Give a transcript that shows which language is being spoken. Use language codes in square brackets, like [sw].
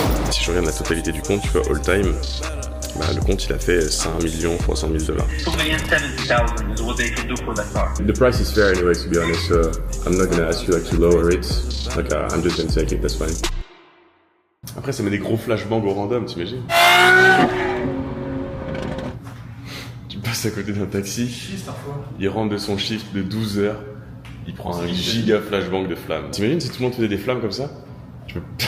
[fr] Si je regarde la totalité du compte, tu vois, all time, bah, le compte il a fait 5 300 000 $. [en] $2,070,000 is what they can do for that car. The price is fair anyway, to be honest, so I'm not gonna ask you like to lower it. Like, I'm just gonna take it, that's fine. [fr] Après, ça met des gros flashbangs au random, t'imagines? Tu passes à côté d'un taxi, il rentre de son shift de 12 heures, il prend un giga flashbang de flammes. T'imagines si tout le monde faisait des flammes comme ça? Tu peux...